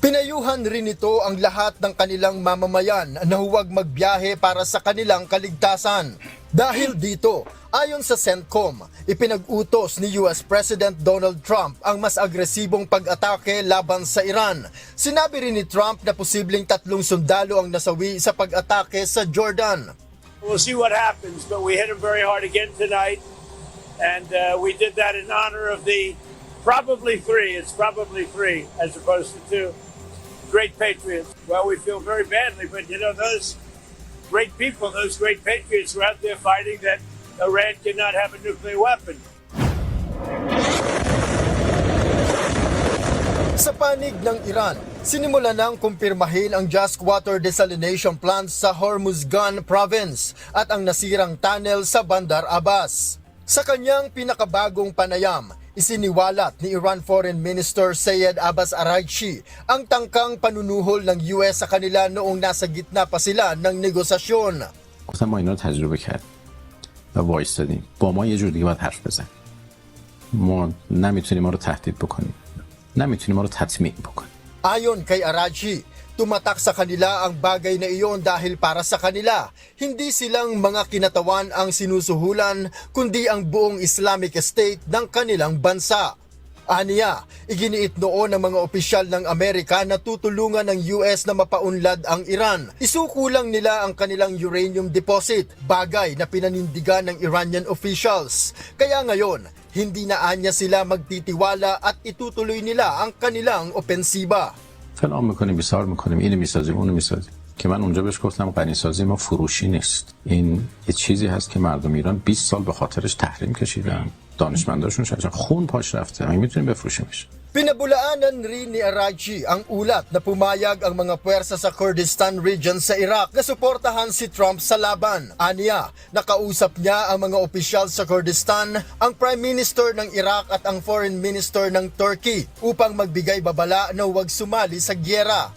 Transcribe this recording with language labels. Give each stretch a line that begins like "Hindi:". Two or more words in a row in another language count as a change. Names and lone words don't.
Filipino: Pinayuhan rin ito ang lahat ng kanilang mamamayan na huwag magbiyahe para sa kanilang kaligtasan. Dahil dito, ayon sa CENTCOM, ipinag-utos ni US President Donald Trump ang mas agresibong pag-atake laban sa Iran. Sinabi rin ni Trump na posibleng 3 sundalo ang nasawi sa pag-atake sa Jordan.
English: We'll see what happens, but we hit them very hard again tonight. And we did that in honor of the probably 3 as opposed to 2 great patriots. Well, we feel very badly, but you know, those great people, those great patriots were out there fighting that Iran cannot have a nuclear weapon.
Filipino: Sa panig ng Iran, sinimula nang kumpirmahin ang
English: just water desalination plant
Filipino: sa Hormuzgan province at ang nasirang tunnel sa Bandar Abbas. Sa kanyang pinakabagong panayam, isiniwalat ni Iran
English: Foreign Minister
Filipino: Sayed Abbas Araghchi ang tangkang panunuhol ng US sa kanila noong nasa gitna pa sila ng negosasyon.
Persian: گفتم ما اینا رو تجربه کردیم و وایستادیم با ما یه جور دیگه باید حرف بزن ما نمیتونیم ما رو تهدید بکنیم نمیتونیم ما رو تطمیع بکنیم.
Filipino: Ayon kay Araghchi, tumatak sa kanila ang bagay na iyon dahil para sa kanila, hindi silang mga kinatawan ang sinusuhulan kundi ang buong Islamic State ng kanilang bansa. Aniya, iginiit noon ng mga opisyal ng Amerika na tutulungan ng US na mapaunlad ang Iran. Isukulang nila ang kanilang
English: uranium deposit,
Filipino: bagay na pinanindigan ng
English: Iranian officials.
Filipino: Kaya ngayon, hindi na anya sila magtitiwala at itutuloy nila ang kanilang opensiba.
Persian: فلان میکنیم بیسار میکنیم اینو میسازیم اونو میسازیم که من اونجا بهش گفتم غنیسازی ما فروشی نیست این یه چیزی هست که مردم ایران 20 سال به خاطرش تحریم کشیدن دانشمنداشون شاید خون پاش رفته ما میتونیم بفروشیمش.
Filipino: Pinabulaanan rin ni Araghchi ang ulat na pumayag ang mga puwersa sa Kurdistan region sa Iraq na suportahan si Trump sa laban. Aniya, nakausap niya ang mga opisyal sa Kurdistan, ang
English: Prime Minister
Filipino: ng Iraq at ang
English: Foreign Minister
Filipino: ng Turkey upang magbigay babala na huwag sumali sa gyera.